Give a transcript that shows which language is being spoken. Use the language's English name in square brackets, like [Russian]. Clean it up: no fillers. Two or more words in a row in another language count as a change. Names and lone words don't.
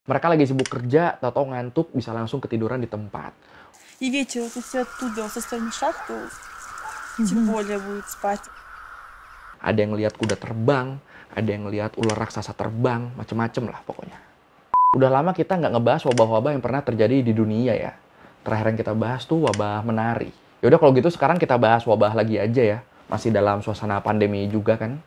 [Indonesian] Mereka lagi sibuk kerja, tahu-tahu ngantuk, bisa langsung ketiduran di tempat. [Russian] И вечером, если оттуда, со стороны шахты, тем более будет спать. [Indonesian] Ada yang lihat kuda terbang, ada yang lihat ular raksasa terbang, macem-macem lah pokoknya. Udah lama kita nggak ngebahas wabah-wabah yang pernah terjadi di dunia ya. Terakhir yang kita bahas tuh wabah menari. Yaudah kalau gitu sekarang kita bahas wabah lagi aja ya. Masih dalam suasana pandemi juga kan.